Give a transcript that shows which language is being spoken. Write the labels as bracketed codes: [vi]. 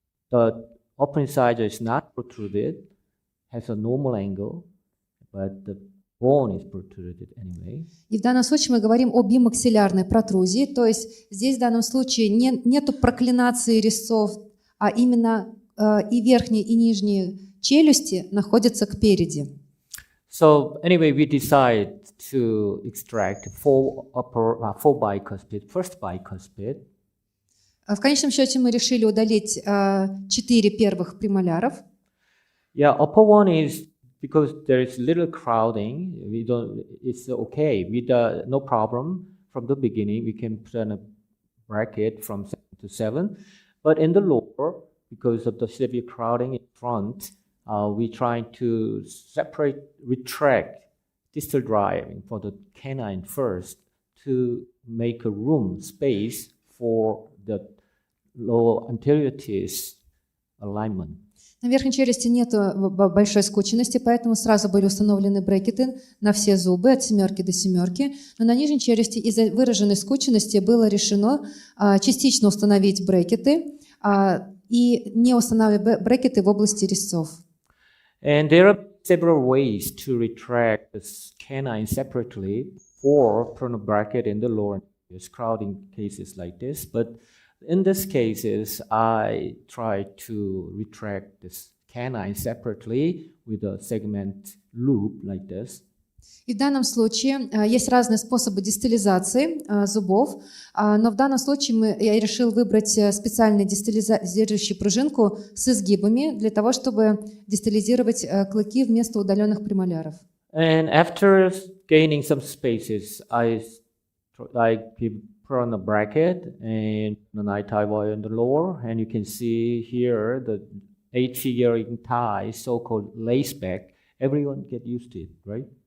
[en] The upper incisor is not protruded, has a normal angle, but the bone is protruded anyway. [ru] И в данном случае мы говорим о бимаксиллярной протрузии, то есть здесь в данном случае нету проклинации резцов, а именно и верхние, и нижние челюсти находятся кпереди. [en] So anyway, we decide to extract four bicuspid, first bicuspid. [ru] В конечном счете мы решили удалить 4 первых премоляров. [en] Yeah, upper one is because there is little crowding. It's okay. No problem from the beginning. We can put in a bracket from 7 to 7. But in the lower, because of the severe crowding in front, we try to retract distal driving for the canine first to make a room, space for the lower anterior teeth alignment. [ru] На верхней челюсти нет большой скученности, поэтому сразу были установлены брекеты на все зубы от 7 до 7. Но на нижней челюсти из-за выраженной скученности было решено частично установить брекеты и не устанавливать брекеты в области резцов. [en] And there are several ways to retract the canine separately for front bracket in the lower crowding cases like this. But in these cases, I try to retract this canine separately with a segment loop like this. [ru] И в данном случае есть разные способы дистализации зубов, но в данном случае я решил выбрать специальную дистализирующую пружинку с изгибами для того, чтобы дистализировать клыки вместо удаленных премоляров. [en] And after gaining some spaces, I put on a bracket and an eye tie wire on the lower, and you can see here the 8-figure tie, so-called lace back. Everyone get used to it, right?